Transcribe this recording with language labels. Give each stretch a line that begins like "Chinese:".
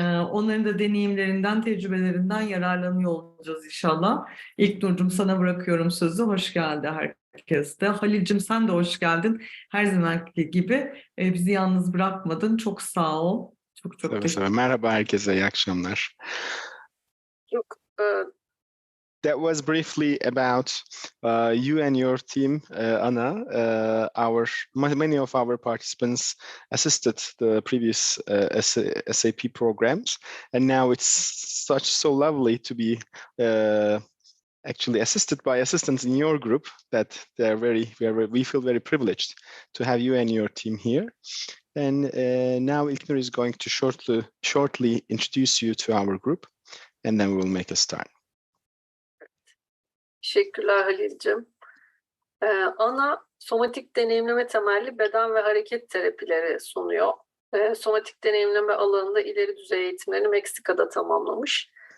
Turkish: Onların da deneyimlerinden, tecrübelerinden yararlanıyor olacağız inşallah. İlknur'cum sana bırakıyorum sözü. Hoş geldi herkes de. Halil'cim sen de hoş geldin. Her zamanki gibi bizi yalnız bırakmadın. Çok sağ ol. Çok teşekkür ederim. Merhaba herkese, iyi akşamlar.
English: That was briefly about you and your team, Anna. Many of our participants assisted the previous SAP programs, and now it's so lovely to be actually assisted by assistants in your group that we feel very privileged to have you and your team here. And now İlknur is going to shortly introduce you to our group, and then we will make a start.
Turkish: Teşekkürler Halil'cim. Ana somatik deneyimleme temelli beden ve hareket terapileri sunuyor. Somatik deneyimleme alanında ileri düzey eğitimlerini Meksika'da tamamlamış.